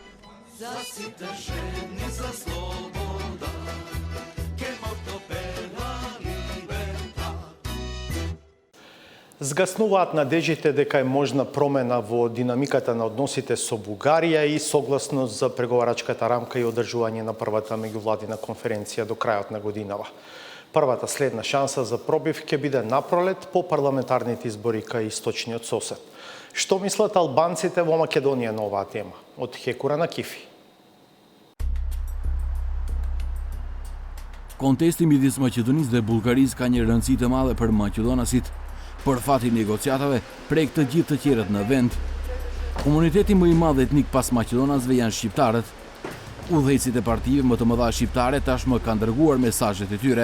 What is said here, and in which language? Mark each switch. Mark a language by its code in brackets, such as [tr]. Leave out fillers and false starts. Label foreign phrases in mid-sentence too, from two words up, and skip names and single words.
[mk] Згаснуваат надежите дека е можна промена во динамиката на односите со Бугарија и согласност за преговарачката рамка и одржување на првата меѓувладина конференција до крајот на годинава. Првата следна шанса за пробив ќе биде напролет по парламентарните избори кај источниот сосед. Што мислат албанците во Македонија на оваа тема? Од Хекура на Кифи. [sq] Kontesti midis Maqedonisë dhe Bullgarisë ka një rëndësi të madhe për maqedonasit. Për fati negociatave, prek të gjithë të tjerët në vend. Komuniteti më i madh etnik pas maqedonasve janë shqiptarët. Udhëheqësit e partive më të mëdha shqiptare tashmë kanë dërguar mesazhet e tyre.